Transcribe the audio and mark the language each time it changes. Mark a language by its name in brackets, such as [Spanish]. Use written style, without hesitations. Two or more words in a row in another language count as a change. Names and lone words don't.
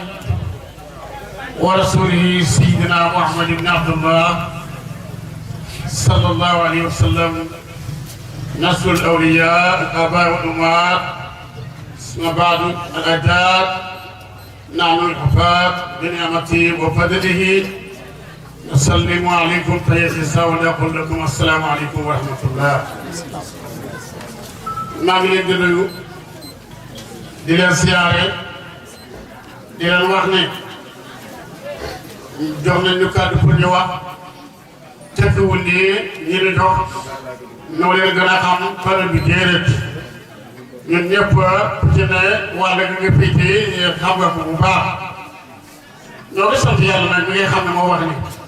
[Arabic] ورسوله سيدنا محمد بن عبد الله صلى الله عليه وسلم نصر الأولياء الآباء والأمهات ثم بعد الأجداد نحن الحفاظ بنعمته وفضله نسلم عليكم تحية الإسلام ونقول لكم السلام عليكم ورحمة الله. [Wolof] maa ngi leen di nuyu di leen siyaare di leen wax ne jox nañ ñu kàddu pour ñu wax tekkiwul nii ñi di jox ñoo leen gën a xam pare bi déedéet ñun ñëpp ci ne wàll gi nga féete xam nga ko bu baax ñoo ngi sant yàlla nag mi ngay xam ne moo wax ni